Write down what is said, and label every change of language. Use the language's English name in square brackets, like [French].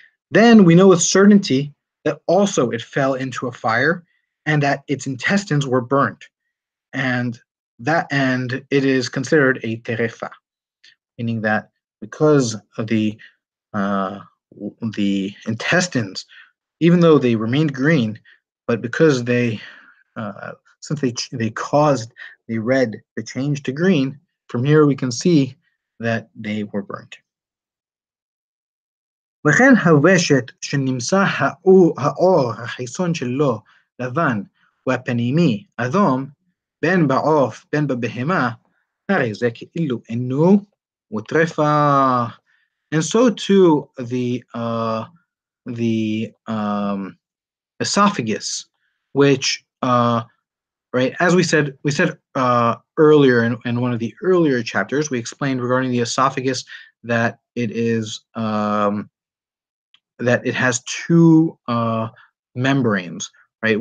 [English] Then we know with certainty that also it fell into a fire and that its intestines were burnt, and it is considered a terefa, meaning that because of the intestines, even though they remained green, but because since they caused the red to change to green, from here we can see that they were burnt. [Hebrew] וכן הוושט שנמצא האור החיצון שלו לבן והפנימי אדום, בין בעוף בין בבהמה, הרי זה כאילו אינו וטרפה. [English] And so too the esophagus, which right, as we said earlier in one of the earlier chapters, we explained regarding the esophagus that it is that it has two membranes, right?